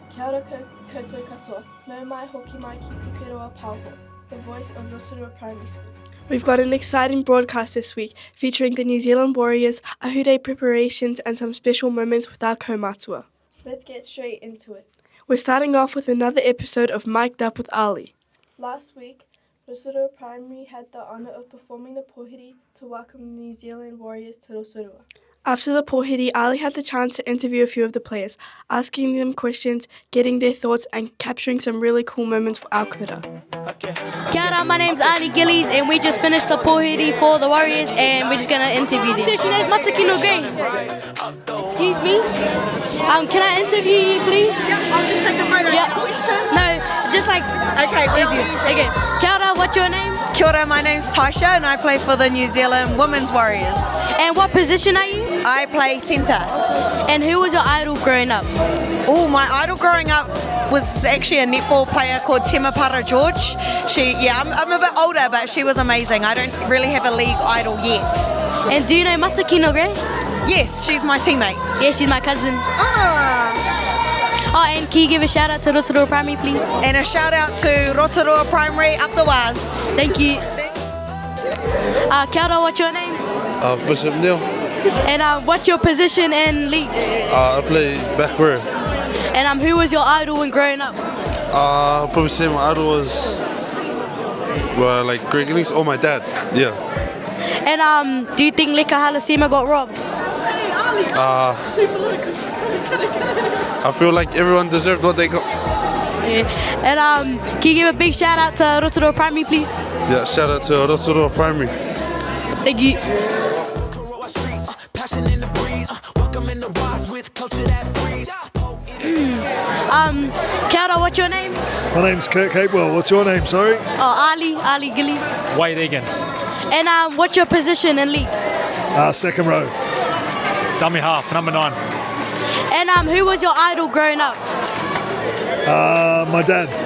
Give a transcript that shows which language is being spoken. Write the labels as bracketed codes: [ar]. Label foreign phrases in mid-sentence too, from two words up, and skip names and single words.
[mi] ora koutou katoa. No mai hoki mai ki PukeroaPāoho, [en] the voice of Rotorua Primary School. We've got an exciting broadcast this week featuring the New Zealand Warriors, Ahurei preparations and some special moments with our kaumatua. Let's get straight into it. We're starting off with another episode of Mic'd Up With Ahli. Last week, Rotorua Primary had the honour of performing the pōhiri to welcome the New Zealand Warriors to Rotorua. After the pōhiri, Ahli had the chance to interview a few of the players, asking them questions, getting their thoughts and capturing some really cool moments for our kura. [mi] Kia ora, [en] my name's Ali Gillies and we just finished the pōhiri for the Warriors and we're just going to interview them. So, name's Matsukino Gray. Excuse me? Can I interview you, please? Yeah, I'll just take a photo. Yeah. Which turn? No, just like... Okay, with you. [mi] Okay. Kia ora, [en] what's your name? [mi] Kia ora, [en] my name's Taisha and I play for the New Zealand Women's Warriors. And what position are you? I play centre. And who was your idol growing up? Oh, my idol growing up was actually a netball player called Temapara George. I'm a bit older, but she was amazing. I don't really have a league idol yet. And do you know Matsukino Gray? Yes, she's my teammate. Yeah, she's my cousin. Ah. Oh, and can you give a shout out to Rotorua Primary, please? And a shout out to Rotorua Primary up the waz. Thank you. [mi] Kia ora, [en] what's your name? Bishop Neil. And what's your position in league? I play back row. And who was your idol when growing up? I'll probably say my idol was like Greg Innings or my dad. Yeah. And do you think Leka Halasima got robbed? I feel like everyone deserved what they got. Yeah. And can you give a big shout out to Rotorua Primary, please? Yeah, shout out to Rotorua Primary. Thank you. [mi] Kia ora, [en] what's your name? My name's Kirk Capewell. What's your name, sorry? Oh, Ali Gillies. Wade Egan. And what's your position in league? Second row. Dummy half, number 9. And who was your idol growing up? My dad.